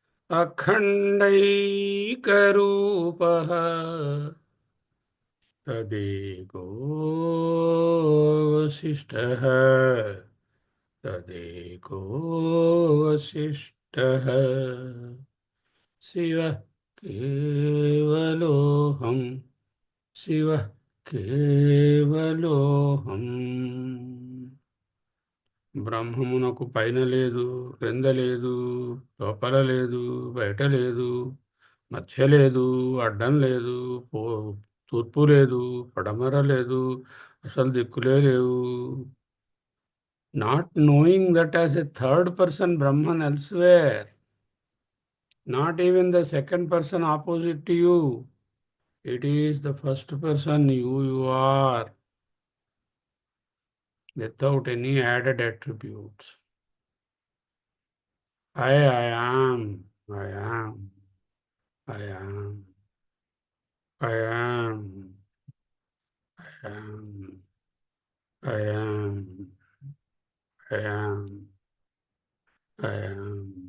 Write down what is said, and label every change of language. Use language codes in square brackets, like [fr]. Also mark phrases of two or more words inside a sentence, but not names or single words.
[sa] अखण्डैकरूपः तदेको वसिष्ठः तदेको वसिष्ठः शिवः केवलोऽहम् शिवः కేవలోహం. [te] బ్రహ్మమునకు పైన లేదు, క్రింద లేదు, లోపల లేదు, బయట లేదు, మధ్య లేదు, అడ్డం లేదు, తూర్పు లేదు, పడమర లేదు, అసలు దిక్కులే లేవు. [en] not knowing that as a third person Brahman elsewhere, not even the second person opposite to you. It is the first person you are, without any added attributes. I am, I am, I am, I am, I am, I am, I am, I am.